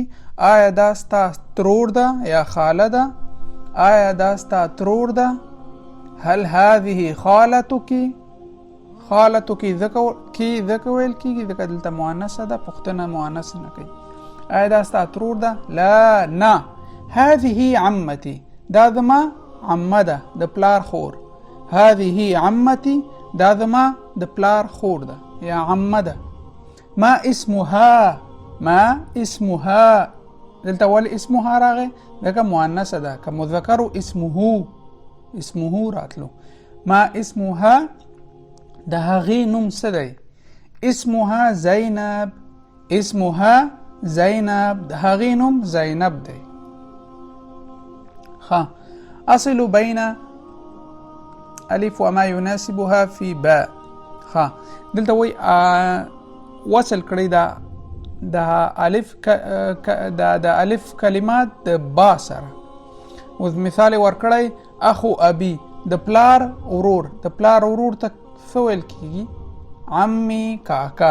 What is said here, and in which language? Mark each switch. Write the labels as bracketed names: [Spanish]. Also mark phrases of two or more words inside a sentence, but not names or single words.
[Pashto] آیا دا ستا ترور ده یا خاله ده؟ آیا دا ستا ترور ده؟ [Arabic] هل هذه خالتك؟ [Pashto] خالتك ذکر ویل کیږي ځکه دلته مؤنثه ده، پوښتنه مؤنث نه کوي. آیا دا ستا ترور ده؟ لا نه. [Arabic] هذه عمتي. [Pashto] دا زما عمه ده د پلار خور. [Arabic] هذه عمتي. [Pashto] دا زما د پلار خور ده یا عمه ده. [Arabic] ما اسمها؟ ما اسمها. [Pashto] دلته ولې اسمها راغی؟ ځکه مؤنثه ده. که مذکر [Arabic] اسمه اسمه [Pashto] راتلو. [Arabic] ما اسمها [Pashto] د هغې نوم څه دی؟ [Arabic] اسمها زینب. اسمها زینب. [Pashto] د هغې نوم زینب دی. [Arabic] أصل بين ألف وما يناسبها في باء. [Pashto] ها دلته وای وصل کړی د الف د الف کلمات د با سره. اوس مثال ورکړی [Arabic] اخو ابي [Pashto] د پلار ورور، د پلار ورور ته څه ویل کیږي؟ عمي کاکا.